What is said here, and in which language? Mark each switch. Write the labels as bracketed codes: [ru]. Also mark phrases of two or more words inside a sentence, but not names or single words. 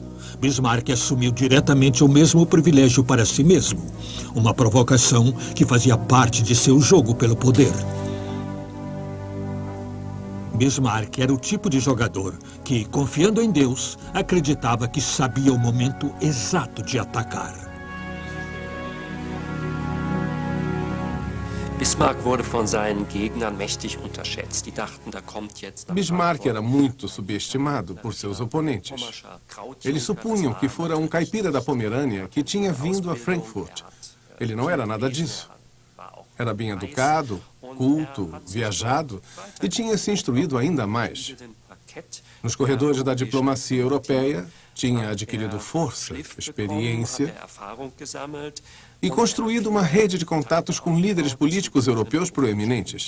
[pt] Bismarck assumiu diretamente o mesmo privilégio para si mesmo, uma provocação que fazia parte de seu jogo pelo poder. Bismarck era o tipo de jogador que, confiando em Deus, acreditava que sabia o momento exato de atacar. [de] Bismarck wurde von seinen Gegnern mächtig unterschätzt. Die dachten, da kommt jetzt... [pt] Bismarck era muito subestimado por seus oponentes. Eles supunham que fora um caipira da Pomerânia que tinha vindo a Frankfurt. Ele não era nada disso. Era bem educado, culto, viajado e tinha se instruído ainda mais. Nos corredores da diplomacia europeia, tinha adquirido força, experiência e construído uma rede de contatos com líderes políticos europeus proeminentes.